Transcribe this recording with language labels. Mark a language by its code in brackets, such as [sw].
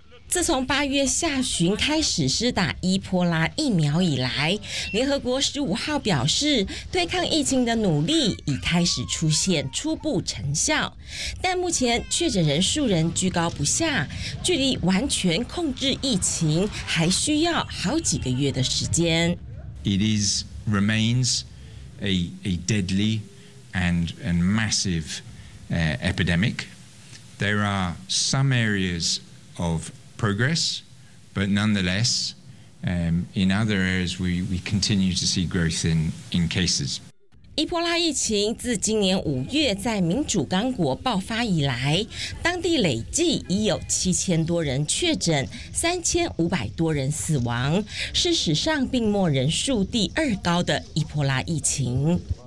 [zh] 自从八月下旬开始施打伊波拉疫苗以来，联合国15号表示，对抗疫情的努力已开始出现初步成效，但目前确诊人数仍居高不下，距离完全控制疫情还需要好几个月的时间。 [en] It is remains a deadly and massive epidemic. There are some areas ofprogress, but nonetheless, in other areas, we continue to see growth in cases. [zh] 伊波拉疫情自今年5月在民主刚果爆发以来，当地累计已有7000多人确诊，3500多人死亡，是史上病末人数第二高的伊波拉疫情。